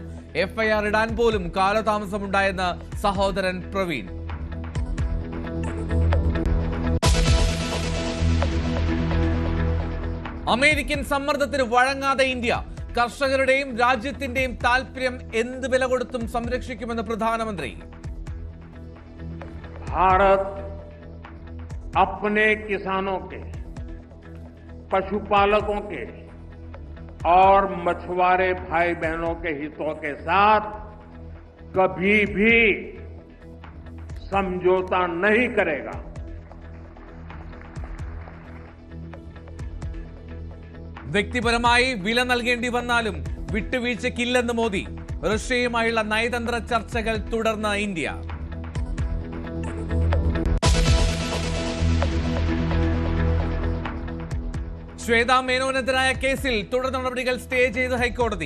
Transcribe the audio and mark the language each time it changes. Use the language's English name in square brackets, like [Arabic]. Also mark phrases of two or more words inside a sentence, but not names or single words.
[Malayalam] FIR ഇടാൻ പോലും കാലതാമസമുണ്ടായെന്ന് സഹോദരൻ പ്രവീൺ. അമേരിക്കൻ സമ്മർദ്ദത്തിന് വഴങ്ങാതെ ഇന്ത്യ. കർഷകരുടെയും രാജ്യത്തിന്റെയും താൽപര്യം എന്ത് വില കൊടുത്തും സംരക്ഷിക്കുമെന്ന് പ്രധാനമന്ത്രി. [Hindi] भारत अपने किसानों के, पशुपालकों के और मछुआरे भाई बहनों के हितों के साथ कभी भी समझौता नहीं करेगा. [Malayalam] വ്യക്തിപരമായി വില നൽകേണ്ടി വന്നാലും വിട്ടുവീഴ്ചയ്ക്കില്ലെന്ന് മോദി. റഷ്യയുമായുള്ള നയതന്ത്ര ചർച്ചകൾ തുടർന്ന ഇന്ത്യ. ശ്വേത മേനോനെതിരായ കേസിൽ തുടർ നടപടികൾ സ്റ്റേ ചെയ്ത് ഹൈക്കോടതി.